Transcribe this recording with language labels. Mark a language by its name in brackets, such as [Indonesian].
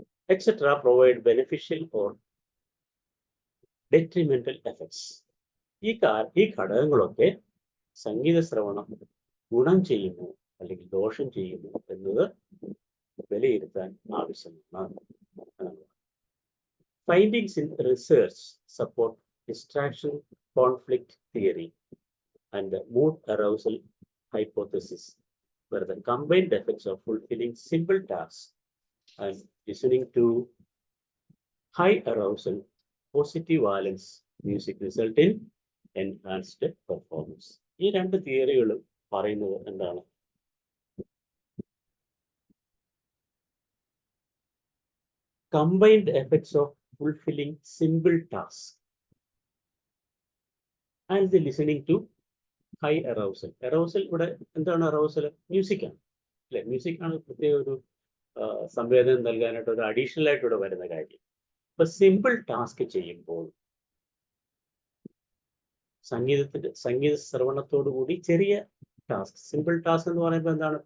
[English] Etcetera provide beneficial or detrimental effects. [Malayalam] ഈ ഘടകങ്ങളൊക്കെ സംഗീത ശ്രവണം ഗുണം ചെയ്യുന്നു അല്ലെങ്കിൽ ദോഷം ചെയ്യുന്നു എന്നത് വിലയിരുത്താൻ ആവശ്യമാണ്. [English] Findings in research support distraction conflict theory and the mood arousal hypothesis, where the combined effects of fulfilling simple tasks and listening to high arousal positive valence music result in enhanced performance. [Malayalam] ഈ രണ്ട് തിയറികളും പറയുന്നത് എന്താണ്? [English] Combined effects of fulfilling simple tasks and the listening to high arousal. [Malayalam] Arousal ഇവിടെ എന്താണ്? Arousal മ്യൂസിക്കാണ്, അല്ലെ? മ്യൂസിക്കാണ് പ്രത്യേക ഒരു സംവേദനം നൽകാനായിട്ട് ഒരു അഡീഷണൽ ആയിട്ട് ഇവിടെ വരുന്ന കാര്യം. ഇപ്പൊ സിമ്പിൾ ടാസ്ക് ചെയ്യുമ്പോൾ സംഗീത ശ്രവണത്തോടു കൂടി ചെറിയ ടാസ്ക്, സിമ്പിൾ ടാസ്ക് എന്ന് പറയുമ്പോൾ എന്താണ്?